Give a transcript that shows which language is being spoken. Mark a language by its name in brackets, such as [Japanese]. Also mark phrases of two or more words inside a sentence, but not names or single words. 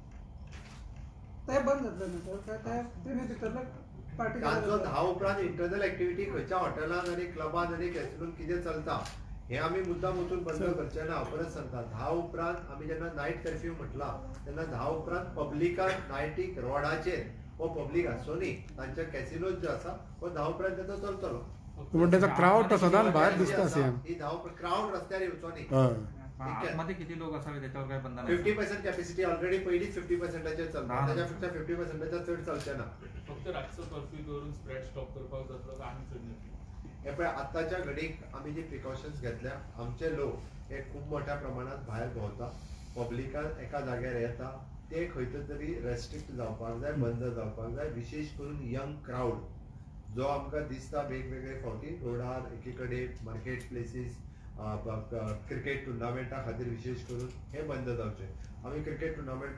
[Konkani] तांचो 10 उपरांत [English] internal activity [Konkani] खंयच्या हॉटेलांत आनी क्लबांत आनी कॅसिनोंत कितें चलता हे आमी मुद्दाम वचून बंद करचें ना. हांव परत सांगता 10 उपरांत आमी जेन्ना [English] night curfew [Konkani] म्हटला तेन्ना 10 उपरांत पब्लिकान नायटीक रोडाचेर हो पब्लीक आसचो न्ही. तांचे कॅसिनोज जो आसा हो 10 उपरांत तेचो चलतलो. क्राऊड सदांच भायर दिसता सेम. ही 10 क्राऊड रस्त्यार येवचो न्ही. [Marathi] आतमध्ये किती लोक असावे त्याच्यावर काही बंधन [English] 50% capacity already [Konkani] पहिलीच 50%चेर चलता. त्याच्यापेक्षा 50%च्या चड चलचें ना. फक्त रातचो कर्फ्यू दवरून [English] spread stop [Konkani] करपाक जातलो काय आनी चड हे पळय आतांच्या घडीक आमी जी प्रिकॉशन्स घेतल्या आमचे लोक हे खूप मोठ्या प्रमाणात भायर भोंवता पब्लिकान एका जाग्यार येता ते खंय तरी रेस्ट्रिक्ट जावपाक जाय बंद जावपाक जाय विशेष करून [English] young crowd [Konkani] जो आमकां दिसता वेगवेगळे फावटी रोडार एकी कडेन [English] market places cricket tournamentा [Konkani] खातीर विशेष करून हे बंद जावचे आमी [English] cricket tournament